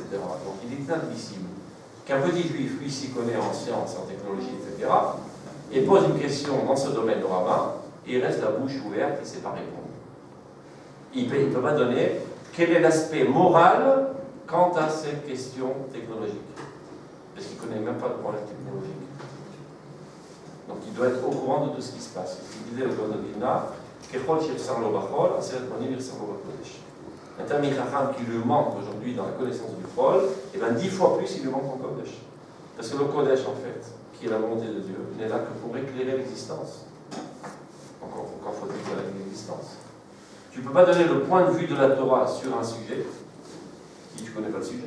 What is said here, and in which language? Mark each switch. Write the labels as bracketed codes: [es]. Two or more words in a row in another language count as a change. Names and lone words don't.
[fr] Donc il est inadmissible qu'un petit juif, lui, s'y connaît en science, en technologie, etc., et pose une question dans ce domaine au rabbin, et il reste la bouche ouverte et ne sait pas répondre. Il ne peut pas donner quel est l'aspect moral quant à cette question technologique. Parce qu'il ne connaît même pas le problème technologique. Donc il doit être au courant de tout ce qui se passe. C'est ce qu'il disait le Gaon de Vilna, [he] ככל שחסר לו בחול עשרת מונים יחסר לו בקודש. [fr] Un [he] תלמיד חכם [fr] qui lui manque aujourd'hui dans la connaissance du Chol, et bien 10 fois plus il lui manque en Kodesh. Parce que le Kodesh, en fait, qui est la volonté de Dieu, n'est là que pour éclairer l'existence. Encore faut-il éclairer l'existence. Tu ne peux pas donner le point de vue de la Torah sur un sujet si tu ne connais pas le sujet.